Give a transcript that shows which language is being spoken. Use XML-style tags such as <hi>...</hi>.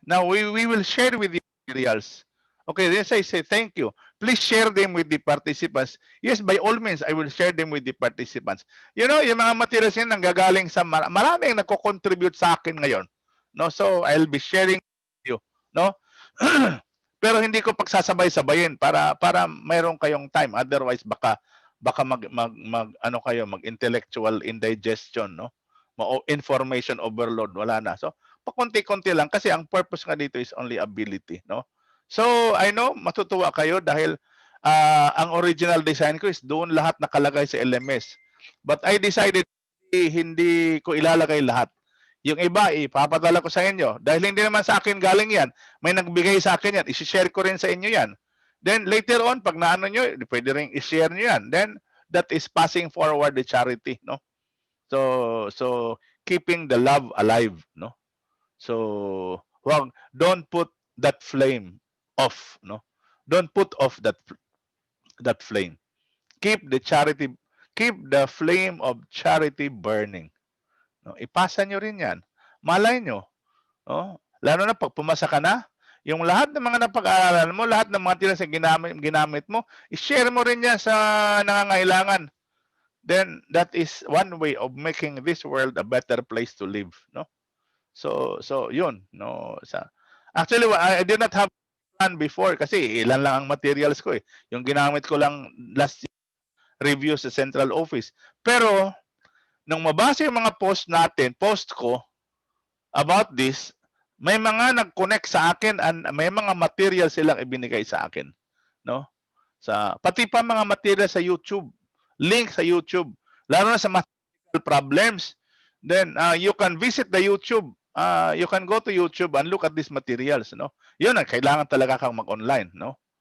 <en>Now we will share with you materials. Okay, yes, I say thank you. Please share them with the participants. Yes, by all means, I will share them with the participants. You know,</en> <tl>yung mga materials yan nanggagaling sa maraming nagko-contribute sa akin ngayon.</tl> <en>No, so I'll be sharing with you, no?</en> <tl>Pero hindi ko pagsasabay-sabayin para mayroon kayong time. Otherwise baka mag intellectual indigestion, no? Information overload, wala na. So pakunti-kunti lang kasi ang purpose nga dito is only ability, no? So</tl> <en>I know</en> <tl>matutuwa kayo dahil ang original design ko is doon lahat nakalagay sa LMS.</tl> <en>But I decided</en> <tl>hindi ko ilalagay lahat. Yung iba, ipapadala ko sa inyo. Dahil hindi naman sa akin galing yan. May nagbigay sa akin yan. I-share ko rin sa inyo yan. Then later on, pag naano nyo, pwede rin i-share nyo yan.</tl> <en>Then that is passing forward the charity, no? So keeping the love alive, no? So don't put that flame off, no? Don't put off that flame. Keep the flame of charity burning.</en> <tl>No? Ipasa nyo rin yan. Malay nyo. Oh, lalo na pag pumasa ka na, yung lahat ng mga napag-aaralan mo, lahat ng mga tiras na ginamit mo, i-share mo rin yan sa nangangailangan.</tl> <en>Then that is one way of making this world a better place to live, no?</en> <tl>So yun,</tl> <en>no? Actually, I did not have plan before</en> <tl>kasi ilan lang ang materials ko eh. Yung ginamit ko lang last review sa central office. Pero nung mabasa yung mga post ko about this, may mga nag-connect sa akin and may mga material silang ibinigay sa akin, no? Pati pa mga material sa YouTube, link sa YouTube, lalo na sa mathematical problems.</tl> <en>Then you can visit the YouTube. You can go to YouTube and look at these materials, no?</en> <tl>Yun ang kailangan talaga kang mag-online, no?</tl>